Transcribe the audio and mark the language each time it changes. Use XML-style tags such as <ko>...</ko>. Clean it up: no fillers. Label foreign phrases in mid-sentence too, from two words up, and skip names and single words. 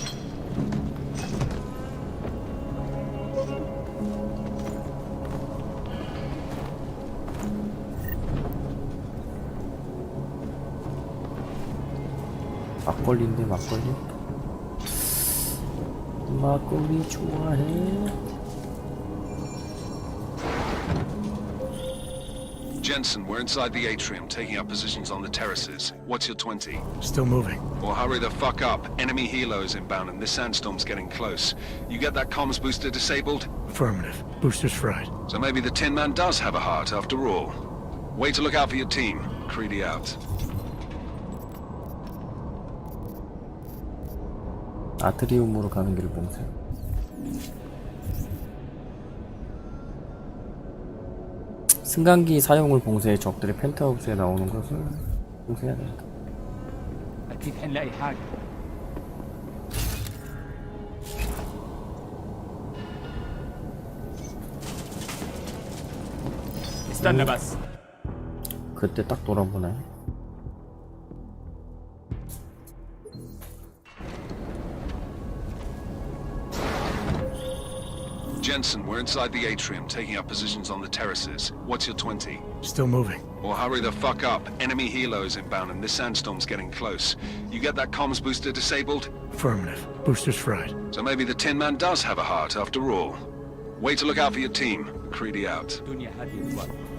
<ko>막걸리인데 막걸리? 막걸리 좋아해.</ko> <en>Jensen, we're inside the atrium, taking up positions on the terraces. What's your 20? Still moving. Well, hurry the fuck up. Enemy helos inbound and this sandstorm's getting close. You get that comms booster disabled? Affirmative. Booster's fried. So maybe the Tin Man does have a heart after all. Way to look out for your team. Creedy out.</en> <ko>아트리움으로 가는 길을 봉쇄. 승강기 사용을 봉쇄해 적들이 펜트하우스에 나오는 것을 봉쇄해야 된다.</ko> <ar>اكيد حنلاقي حاجه. استنى بس.</ar> <ko>그때 딱 돌아보네.</ko> <en>Jensen, we're inside the atrium, taking up positions on the terraces. What's your 20? Still moving. Well, hurry the fuck up. Enemy helos inbound and this sandstorm's getting close. You get that comms booster disabled? Affirmative. Booster's fried. So maybe the Tin Man does have a heart after all. Way to look out for your team. Creedy out.</en> <ar>الدنيا هاديه دلوقتي.</ar>